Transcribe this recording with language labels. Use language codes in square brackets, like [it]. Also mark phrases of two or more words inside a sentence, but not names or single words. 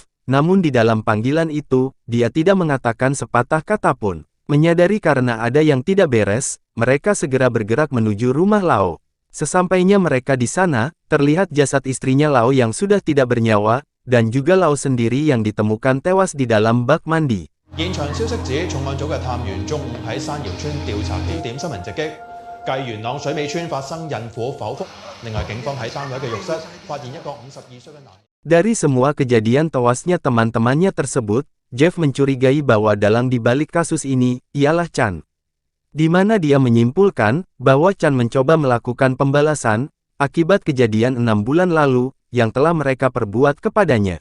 [id] Namun di dalam panggilan itu, dia tidak mengatakan sepatah kata pun. Menyadari karena ada yang tidak beres, mereka segera bergerak menuju rumah Lao. Sesampainya mereka di sana, terlihat jasad istrinya Lao yang sudah tidak bernyawa, dan juga Lao sendiri yang ditemukan tewas di dalam bak mandi. [yue] 現場消息指，重案組嘅探員中午喺山瑤村調查幾點新聞直擊，繼元朗水尾村發生孕婦剖腹。另外，警方喺單位嘅浴室發現一個52歲嘅男。 [id] Dari semua kejadian tewasnya teman-temannya tersebut, Jeff mencurigai bahwa dalang di balik kasus ini ialah Chan. Di mana dia menyimpulkan bahwa Chan mencoba melakukan pembalasan akibat kejadian 6 bulan lalu yang telah mereka perbuat kepadanya.